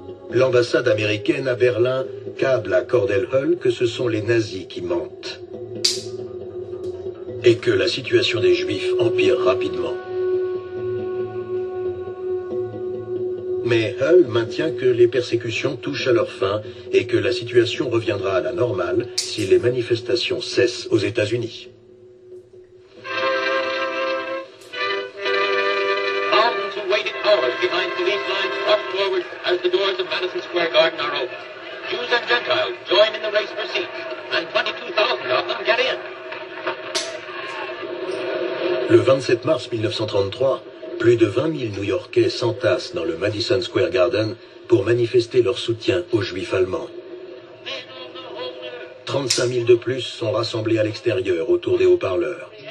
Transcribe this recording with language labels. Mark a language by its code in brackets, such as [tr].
[fr] L'ambassade américaine à Berlin câble à Cordell-Hull que ce sont les nazis qui mentent et que la situation des Juifs empire rapidement. Mais Hull maintient que les persécutions touchent à leur fin et que la situation reviendra à la normale si les manifestations cessent aux États-Unis. [en] Armed and waiting hours behind police lines rush forward as the doors of Madison Square Garden are open. Jews and Gentiles join in the race for seats, and 22,000 of them get in. [fr] Le 27 mars 1933, plus de 20 000 New-Yorkais s'entassent dans le Madison Square Garden pour manifester leur soutien aux Juifs allemands. 35 000 de plus sont rassemblés à l'extérieur autour des haut-parleurs.